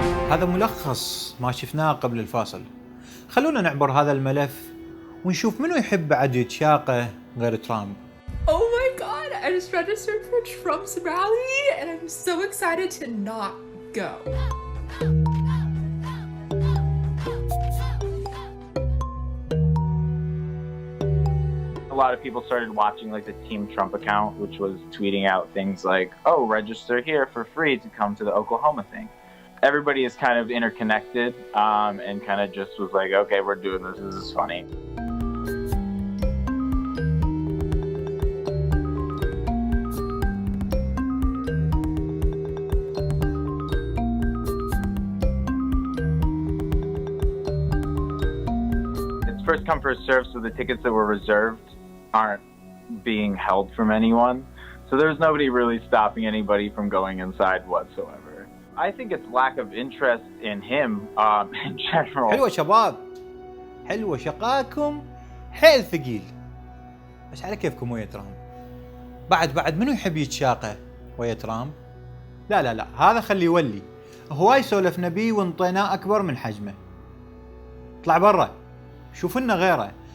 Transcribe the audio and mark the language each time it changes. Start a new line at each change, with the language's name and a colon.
Arabic: هذا ملخص ما شفناه قبل الفاصل. خلونا نعبر هذا الملف ونشوف منو يحب بعد يتشاقه غير ترامب.
English: Oh my god, I just registered for Trump's rally and I'm so excited to not go. A lot of people started watching like the Team Trump account, which was tweeting out things like, oh, register here for free to come to the Oklahoma thing. Everybody is kind of interconnected and kind of just was like, okay, we're doing this. This is funny. It's first come, first serve, so the tickets that were reserved aren't being held from anyone. So there's nobody really stopping anybody from going inside whatsoever. I think it's lack of interest in him in general.
Arabic: حلوة شباب، حلوة شقاكم حيل ثقيل. بس على كيفكم ويا ترامب. بعد منو يحب يتشاقه ويا ترامب؟ لا هذا خلي يولي. هواي سولفنا بيه وانطيناه أكبر من حجمه. اطلع برا، شوف لنا غيره.